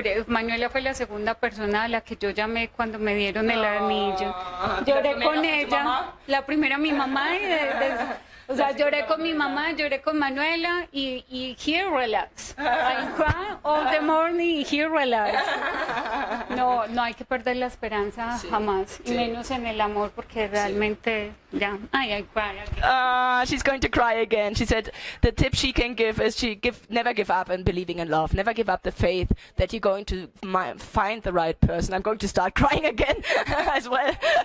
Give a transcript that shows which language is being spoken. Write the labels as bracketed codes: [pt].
[es] Manuela fue la segunda persona a la que yo llamé cuando me dieron el anillo. Lloré con ella, la primera mi mamá, o sea, lloré con mi mamá, lloré con Manuela, y [en] here relax. I cry all the morning, here relax. [es] No hay que perder la esperanza jamás, y menos en el amor, porque realmente ya, [en] I cry again. She's going to cry again. She said the tip she can give is never give up in believing in love. Never give up the faith that you're going to find the right person. I'm going to start crying again as well.